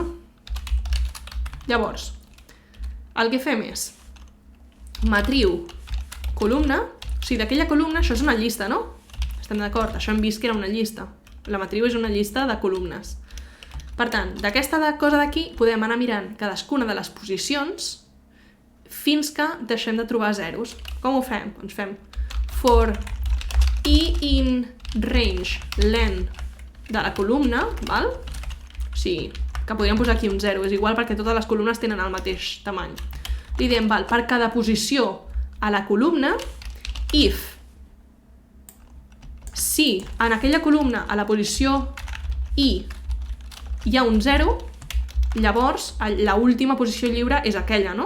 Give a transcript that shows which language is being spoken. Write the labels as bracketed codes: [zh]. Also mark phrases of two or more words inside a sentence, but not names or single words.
[ca] Llavors, el que fem és matriu, columna, o sigui, d'aquella columna, això és una llista, no? Estem d'acord? Això hem vist que era una llista. La matriu és una llista de columnes. Per tant, d'aquesta cosa d'aquí podem anar mirant cadascuna de les posicions fins que deixem de trobar zeros. Com ho fem? Doncs fem [en] for i in range len [ca] de la columna, val? O sigui, que podríem posar aquí un 0, és igual perquè totes les columnes tenen el mateix tamany. Li diem, per cada posició a la columna, if si en aquella columna a la posició i hi ha un 0, llavors l'última posició lliure és aquella, no?